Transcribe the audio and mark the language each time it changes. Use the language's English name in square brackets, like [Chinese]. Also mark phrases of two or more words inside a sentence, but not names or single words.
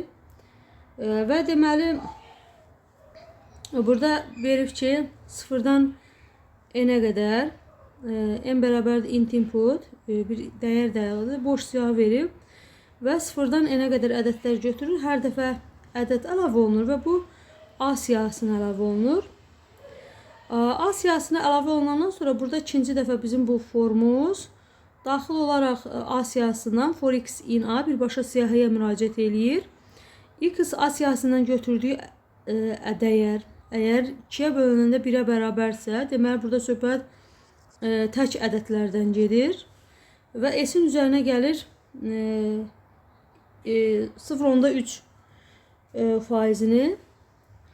[Azerbaijani] Və deməli, burada verib ki, 0-dan n-ə qədər n bərabərdir [English] int input, [Azerbaijani] bir dəyər dayalıdır, boş siyahı verib və 0-dan n-ə qədər ədədlər götürür. Hər dəfə ədəd əlavə olunur və bu A siyahısına əlavə olunur. A siyahısına əlavə olunandan sonra burada ikinci dəfə bizim bu formumuz daxil olaraq A siyahısından [English] for x in A [Azerbaijani] birbaşa siyahıya müraciət eləyir. X A siyahısından götürdüyü dəyər əgər 2-yə bölünəndə 1-ə bərabərsə, deməli burada söhbət tək ədədlərdən gedir və S-in üzərinə gəlir 0.3 faizini.